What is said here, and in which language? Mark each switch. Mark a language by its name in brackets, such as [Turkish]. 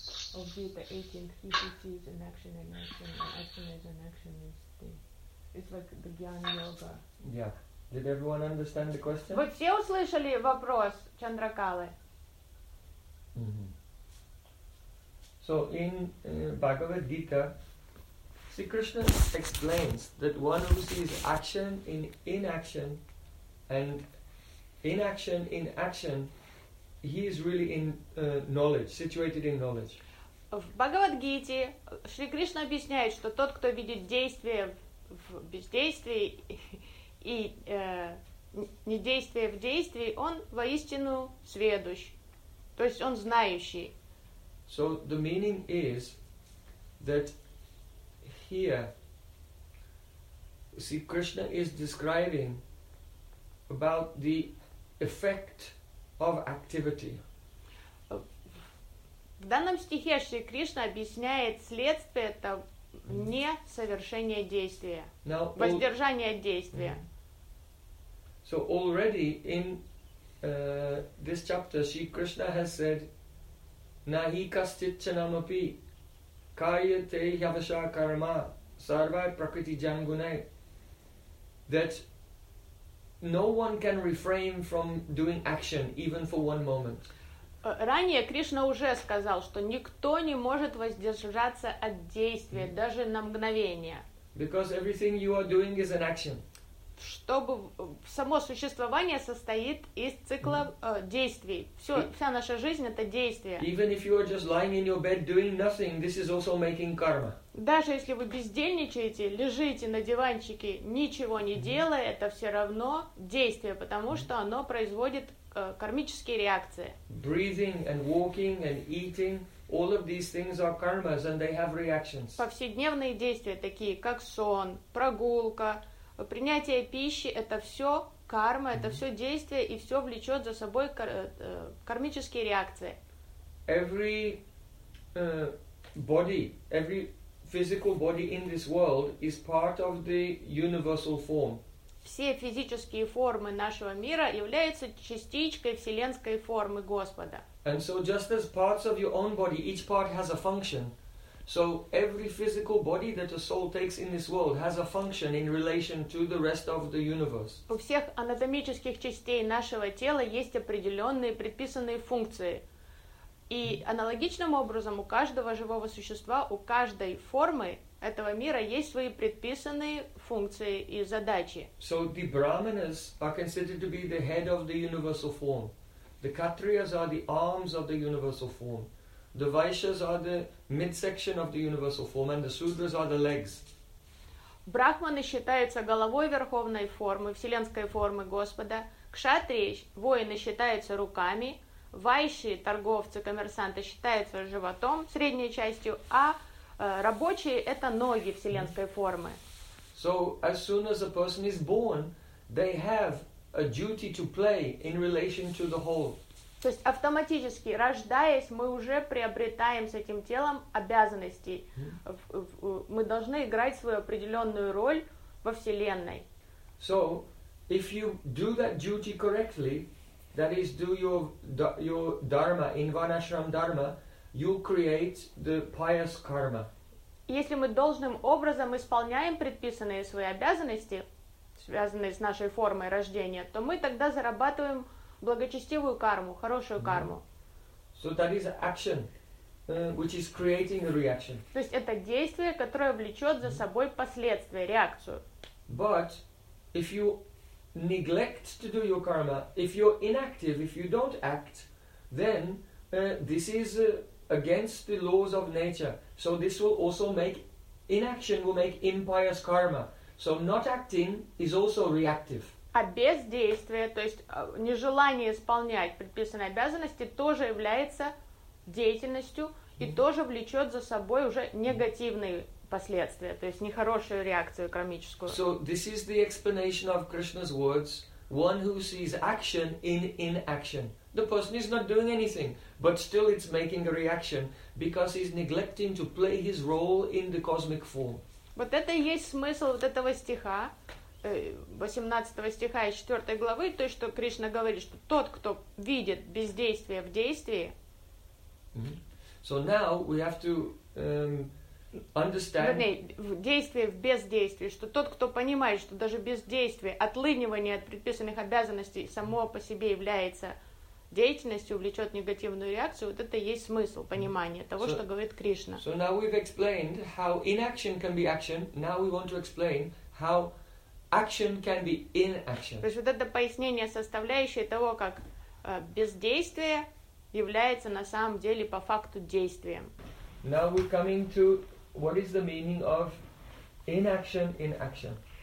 [English] Of Gita 18, he sees an action and action, and action as an action is the, it's like the Jnana Yoga. Yeah. Did everyone understand the question? [Russian] Вы все услышали вопрос Чандракалы? [English] So in Bhagavad Gita, Sri Krishna explains that one who sees action in inaction, and inaction in action, he is really in knowledge, situated in knowledge. [Russian] В Бхагавад-гите Шри Кришна объясняет, что тот, кто видит действие в бездействии и недействие в действии, он воистину сведущ, то есть он знающий. [English] So the meaning is that here Sri Krishna is describing about the effect of activity. [Russian] В данном стихе Шри Кришна объясняет следствие это не совершение действия, [English] Now, [Russian] воздержание от действия. [English] So already in this chapter Sri Krishna has said [Sanskrit] nahi kasticchanamapi kayate yavasha karma sarva prakriti jangunai, [English] that no one can refrain from doing action even for one moment. [Russian] Ранее Кришна уже сказал, что никто не может воздержаться от действия, даже на мгновение. [English] Because everything you are doing is an action. [Russian] Чтобы само существование состоит из цикла действий. Все, вся наша жизнь — это действие. [English] Even if you are just lying in your bed doing nothing, this is also making karma. [Russian] Даже если вы бездельничаете, лежите на диванчике, ничего не делая, это все равно действие, потому что оно производит кармические реакции. [English] Breathing and walking and eating, all of these things are karmas and they have reactions. [Russian] Повседневные действия, такие как сон, прогулка, принятие пищи, это все карма, это все действие, и все влечет за собой кармические реакции. [English] Every body, every physical body in this world is part of the universal form. [Russian] Все физические формы нашего мира являются частичкой вселенской формы Господа. [English] And so just as parts of your own body, each part has a function, so every physical body that a soul takes in this world has a function in relation to the rest of the universe. [Russian] У всех анатомических частей нашего тела есть определенные предписанные функции. И аналогичным образом у каждого живого существа, у каждой формы этого мира есть свои предписанные функции и задачи. [English] So the brahmanas are considered to be the head of the universal form. The kshatriyas are the arms of the universal form. The vaishyas are the midsection of the universal form, and the sudras are the legs. [Russian] Брахманы считаются головой верховной формы, вселенской формы Господа. Кшатрии, воины, считаются руками. Вайши, торговцы, коммерсанты, считаются животом, средней частью, а рабочие — это ноги вселенской формы. [English] So, as soon as a person is born, they have a duty to play in relation to the whole. [Russian] То есть автоматически, рождаясь, мы уже приобретаем с этим телом обязанности. Мы должны играть свою определенную роль во вселенной. [English] So, if you do that duty correctly, that is, do your dharma, in Varnashram dharma, you create the pious karma. [Russian] Если мы должным образом исполняем предписанные свои обязанности, связанные с нашей формой рождения, то мы тогда зарабатываем благочестивую карму, хорошую карму. [English] So that is action, which is creating a reaction. [Russian] То есть это действие, которое влечет за собой последствия, реакцию. [English] But if you neglect to do your karma, if you're inactive, if you don't act, then this is against the laws of nature. So this will also make, inaction will make impious karma. So not acting is also reactive. [Russian] А бездействие, то есть нежелание исполнять предписанные обязанности, тоже является деятельностью и тоже влечет за собой уже негативные последствия, то есть нехорошую реакцию кармическую. [English] So this is the explanation of Krishna's words One who sees action in inaction. The person is not doing anything, but still it's making a reaction because he's neglecting to play his role in the cosmic form. [Russian] Вот это и есть смысл вот этого стиха, 18 стиха из 4 главы, то есть что Кришна говорит, что тот, кто видит бездействие в действии. [English] So now we have to understand. [Russian] Вернее, в действии, в бездействии, что тот, кто понимает, что даже бездействие, отлынивание от предписанных обязанностей само по себе является деятельностью, влечет негативную реакцию, вот это и есть смысл понимания того, что говорит Кришна. [English] So now we've explained how inaction can be action. Now we want to explain how action can be inaction. [Russian] То есть вот это пояснение составляющей того, как бездействие является на самом деле по факту действием. [English] Now we're coming to what is the meaning of inaction in action.